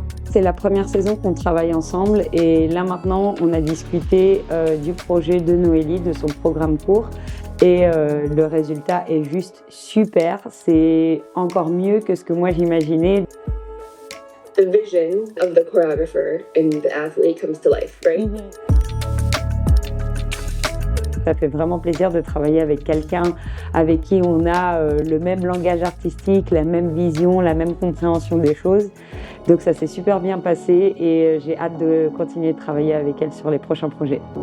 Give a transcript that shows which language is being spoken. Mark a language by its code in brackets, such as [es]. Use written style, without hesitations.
[fr] C'est la première saison qu'on travaille ensemble et là maintenant on a discuté du projet de Noélie, de son programme court et le résultat est juste super, c'est encore mieux que ce que moi j'imaginais. [en] The vision of the choreographer and the athlete comes to life, right? [fr] Ça fait vraiment plaisir de travailler avec quelqu'un avec qui on a le même langage artistique, la même vision, la même compréhension des choses. Donc ça s'est super bien passé et j'ai hâte de continuer de travailler avec elle sur les prochains projets.